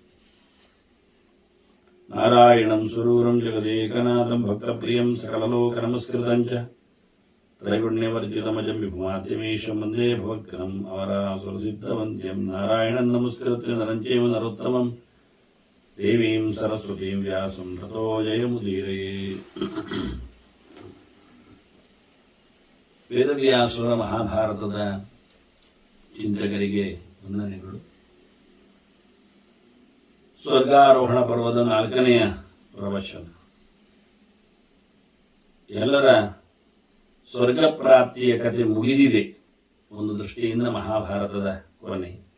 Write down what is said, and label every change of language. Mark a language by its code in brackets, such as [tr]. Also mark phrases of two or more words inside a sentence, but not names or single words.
[sa] नारायणं सुरूरं जगदेकनाथं भक्तप्रियं सकललोकनमस्कृतं च त्रैगुण्यवर्जितमजं विभुमाद्यमीशं वन्दे भवग्रहम् अवरासुरसिद्धवन्द्यं नारायणं नमस्कृत्य नरं चैव नरोत्तमं देवीं सरस्वतीं व्यासं ततो जयमुदीरये [kn] ವೇದವ್ಯಾಸರ ಮಹಾಭಾರತದ ಚಿಂತಕರಿಗೆ ವಂದನೆಗಳು. ಸ್ವರ್ಗಾರೋಹಣ ಪರ್ವದ 4ನೆಯ ಪ್ರವಚನ. ಎಲ್ಲರ ಸ್ವರ್ಗ ಪ್ರಾಪ್ತಿಯ ಕಥೆ ಮುಗಿದಿದೆ ಒಂದು ದೃಷ್ಟಿಯಿಂದ ಮಹಾಭಾರತದ ಕೊನೆ.